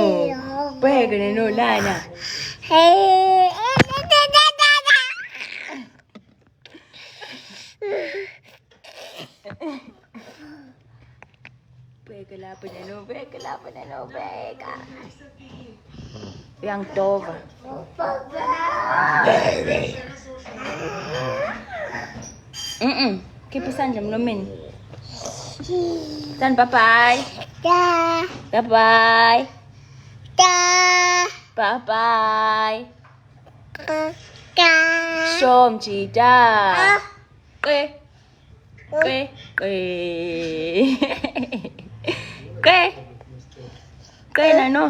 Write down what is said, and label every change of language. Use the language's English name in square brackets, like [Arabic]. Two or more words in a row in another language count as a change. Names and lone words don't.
[Zulu] Bheke Nano lana. Bheke lapho Nano. Bheka. Uyangidova. Khipha isandla emlomeni. [English] Then bye-bye. Bye-bye. Bye-bye. [Zulu] Show mjita. Que. Nano.